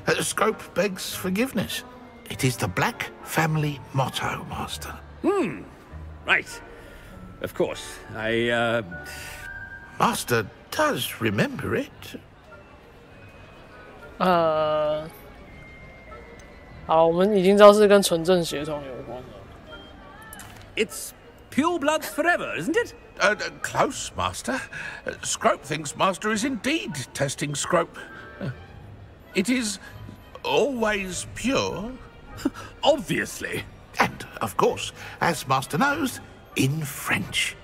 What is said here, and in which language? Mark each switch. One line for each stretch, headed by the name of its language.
English: Scrope begs forgiveness. It is the Black family motto, Master. Right. Of course. I, Master does remember it.
Chinese: 好，我们已经知道是跟纯正血统有关了。
English: It's pure bloods forever, isn't it? Close, Master. Scrope thinks Master is indeed testing Scrope. It is always pure. Obviously. And, of course, as Master knows, in French.